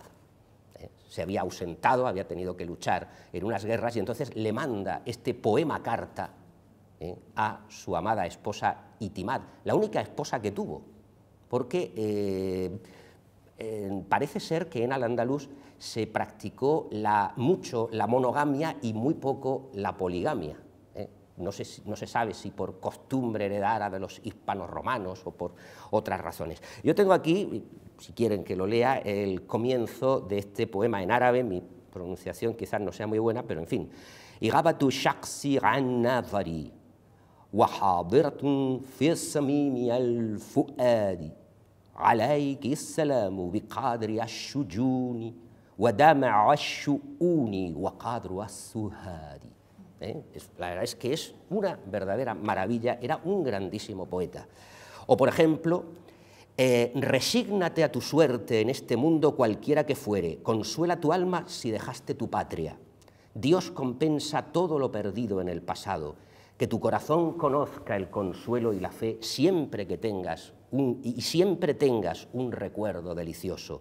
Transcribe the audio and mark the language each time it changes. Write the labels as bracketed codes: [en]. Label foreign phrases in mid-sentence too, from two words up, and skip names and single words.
[es] Se había ausentado, había tenido que luchar en unas guerras y entonces le manda este poema carta a su amada esposa Itimad, la única esposa que tuvo, porque parece ser que en Al-Ándalus se practicó mucho la monogamia y muy poco la poligamia. No se sabe si por costumbre heredada de los hispanos romanos o por otras razones. Yo tengo aquí, si quieren que lo lea, el comienzo de este poema en árabe. Mi pronunciación quizás no sea muy buena, pero en fin. [ar] أغائبة الشخص عن ناظري وحاضرة في صميم الفؤاد عليك السلام بقدر الشجون ودمع الشؤون وقدر السهاد. [es] La verdad es que es una verdadera maravilla, era un grandísimo poeta. O, por ejemplo, resígnate a tu suerte en este mundo cualquiera que fuere, consuela tu alma si dejaste tu patria. Dios compensa todo lo perdido en el pasado, que tu corazón conozca el consuelo y la fe siempre que tengas siempre tengas un recuerdo delicioso.